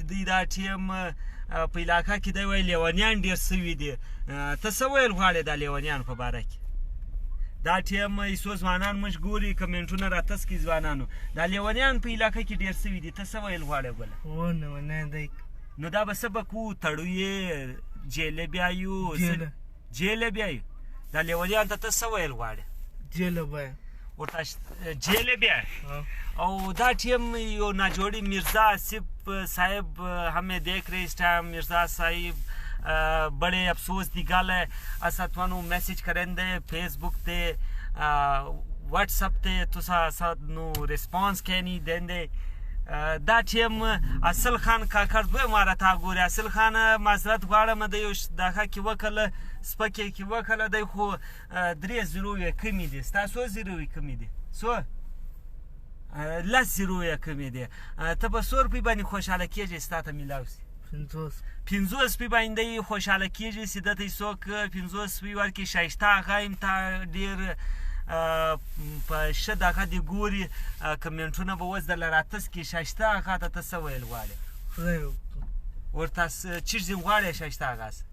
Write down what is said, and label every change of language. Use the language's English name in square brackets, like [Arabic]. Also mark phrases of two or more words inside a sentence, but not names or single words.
[Pashto] دوی دا ټیم په علاقه کې دی وایي لیونیان ډېر سوي دي ته څه ویل غواړې دا لیونیانو په باره کې دا ټیم څو ځوانان موږ ګوري کمنټونه راتس کړي ځوانانو دا لیونیان په علاقه کې ډېر سوي دي ته څه ویل غواړې ګله نو دا به څه به کوو تړو یې جیله بیایو جیله بیایو دا لیونیان ته ته څه ویل غواړې جیله بیایو ورته جیله بیایو او دا ټیم یو ناجوړی مرزا آصف صاحب [Urdu] ہمیں دیکھ رہے اس ٹائم مرزا [Punjabi] صاحب بڑے افسوس دی گل ہے اساں تہانوں میسج کریندے فیس بک تے واٹس ایپ تے تساں سانوں ریسپانس کے نہیں دیندے [Pashto] دا ټیم اصل خان کاکړ دوی ماره تا ګوري اصل خان معذرت غواړم د یو دغه کې وکړه سپکې کې وکړه دی خو 3-0 کمی دي ستاسو 0 کمی دي سو لس 0 کمی دي ته په 100 روپۍ باندې خوشحاله کېږې ستا ته میلاو سي 50 روپۍ باندې خوشحاله کېږي چې دته یې څوک 50 روپۍ ورکړي ښایسته هغه یم ته ډېر په ښه دغه دې ګوري کمنټونه به اوس درله راتس کړي ښایسته هغه ته ته څه ویل غواړې ورته چیز دې غواړې ښایسته هغه څه